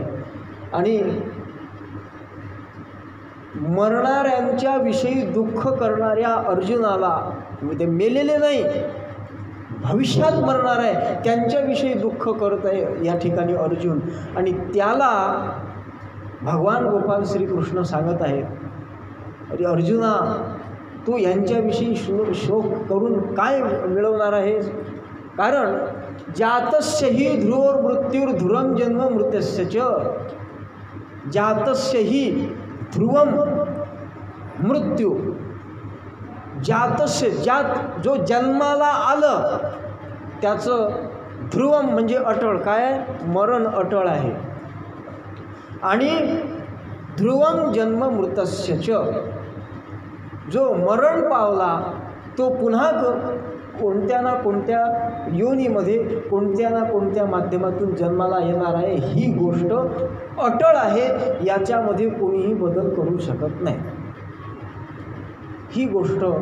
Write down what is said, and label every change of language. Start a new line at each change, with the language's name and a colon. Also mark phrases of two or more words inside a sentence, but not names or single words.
Marathi: आणि मरणाऱ्यांच्या विषयी दुःख करणाऱ्या अर्जुनाला, ते मेलेले नाही, भविष्यात मरणार आहे त्यांच्याविषयी दुःख करत आहे या ठिकाणी अर्जुन. आणि त्याला भगवान गोपाल श्रीकृष्ण सांगत आहेत, अरे अर्जुना, तू यांच्याविषयी शोक करून काय मिळवणार आहेस?
Sanskrit: कारण जातस्य हि ध्रुवोर मृत्युर्ध्रुवं जन्म मृत्यस्य च. जातस्य हि ध्रुवम मृत्यू. जातस्य,
Marathi: ज्यात जो जन्माला आलं त्याचं ध्रुवम म्हणजे अटळ. काय? मरण अटळ आहे.
Sanskrit: आणि ध्रुवं जन्म मृतस्य च,
Marathi: जो मरण पावला तो पुन्हा कोणत्या ना कोणत्या योनीमध्ये कोणत्या ना कोणत्या माध्यमातून जन्माला येणार आहे, ही गोष्ट अटळ आहे, याच्यामध्ये कोणीही बदल करू शकत नाही ही गोष्ट.